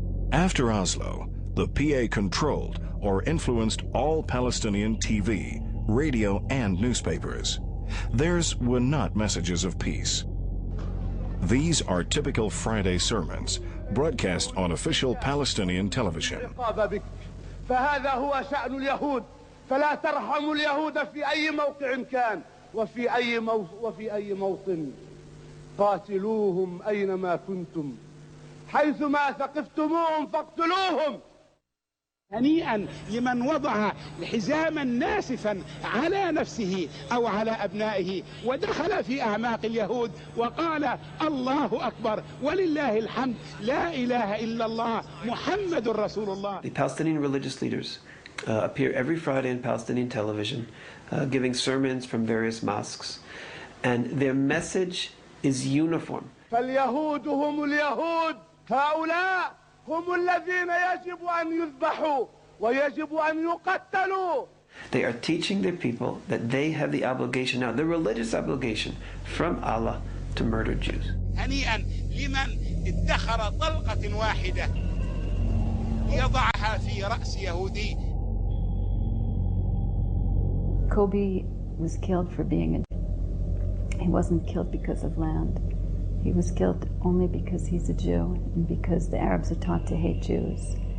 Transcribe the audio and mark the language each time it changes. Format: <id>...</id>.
<en>After Oslo, the PA controlled or influenced all Palestinian TV, radio, and newspapers. Theirs were not messages of peace. These are typical Friday sermons broadcast on official Palestinian television.</en> <ar>فهذا هو شأن اليهود فلا ترحموا اليهود في أي موقع كان وفي أي موطن قاتلوهم أينما كنتم حيثما ثقفتموهم فاقتلوهم. هنيئا لمن وضع حزاما ناسفا على نفسه أو على أبنائه ودخل في أعماق اليهود وقال الله أكبر ولله الحمد لا إله إلا الله محمد رسول الله.</ar> <en>The Palestinian religious leaders appear every Friday on Palestinian television giving sermons from various mosques, and their message is uniform.</en> <ar>فاليهود هم اليهود هؤلاء هم الذين يجب أن يذبحوا ويجب أن يقتلوا.</ar> <en>They are teaching their people that they have the obligation now, the religious obligation from Allah to murder Jews.</en> <ar>هنيئا لمن ادخر طلقة واحدة يضعها في رأس يهودي.</ar> <en>Kobe was killed for being a Jew. He wasn't killed because of land. He was killed only because he's a Jew and because the Arabs are taught to hate Jews.</en>